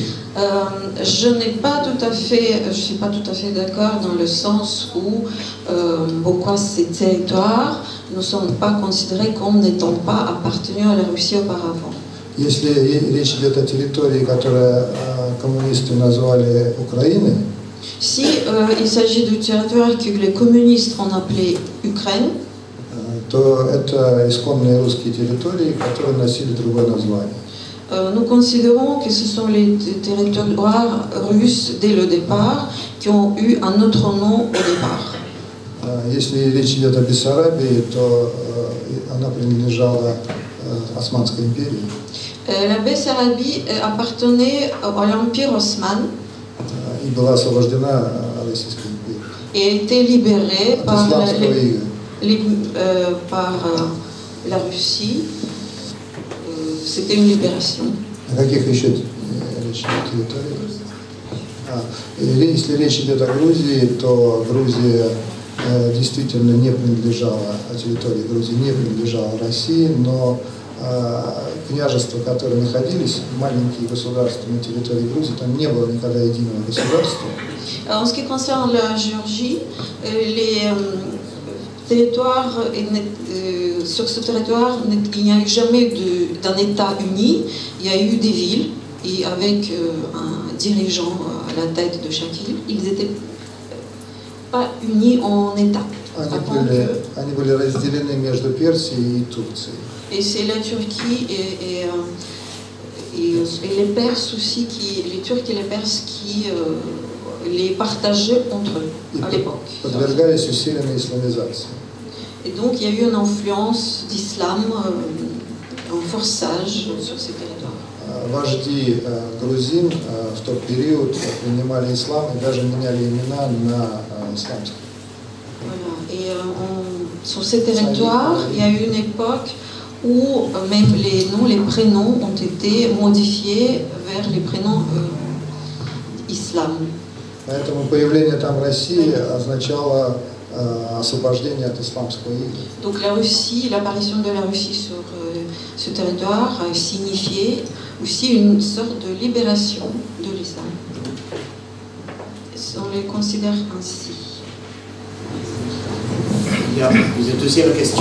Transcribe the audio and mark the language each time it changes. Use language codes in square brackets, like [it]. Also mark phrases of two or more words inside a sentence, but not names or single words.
[fr] Je suis pas tout à fait d'accord dans le sens où pourquoi ces territoires ne sont pas considérés comme n'étant pas appartenus à la Russie auparavant. [ru] Если речь идет о территории, которую коммунисты назвали Украиной, [fr] Si il s'agit du territoire que les communistes ont appelé Ukraine, [ru] то это исконные русские территории, которые носили другое название. [fr] nous considérons que ce sont les territoires russes dès le départ qui ont eu un autre nom au départ. [ru] Если речь идет о Бессарабии, то она принадлежала Османской империи. [fr] La Bessarabie appartenait à l'Empire Osman [ru] И была освобождена Российской империей. [fr] et a été libérée [ru] От исламского ига. [fr] par la Russie. C'était une libération. [ru] О каких еще речь идет территориях? Если речь идет о Грузии, то Грузия действительно не принадлежала, территория Грузии не принадлежала России, но княжества, которые находились, маленькие государства на территории Грузии, там не было никогда единого государства. [fr] En ce qui concerne la Géorgie, les territoires, sur ce territoire, il n'y a eu jamais d'un État uni. Il y a eu des villes et avec un dirigeant à la tête de chaque ville. Ils n'étaient pas unis en État. [ru] Они были разделены между Персией и Турцией. [fr] Et c'est la Turquie et les Perses aussi, les Turcs et les Perses qui les partageaient entre eux à l'époque. [ru] Подвергались усиленной исламизации. [fr] Et donc il y a eu une influence d'islam, un forçage sur ces territoires. [ru] Вожди грузин в тот период принимали ислам и даже меняли имена на исламские. [fr] Voilà. Et sur ces territoires, il y a eu une époque où même les noms, les prénoms ont été modifiés vers les prénoms islam. [ru] Поэтому появление там России означало освобождение от исламского ига. [fr] Donc la Russie, l'apparition de la Russie sur ce territoire a signifié aussi une sorte de libération de l'islam. On les considère ainsi. Vous êtes aussi à la question.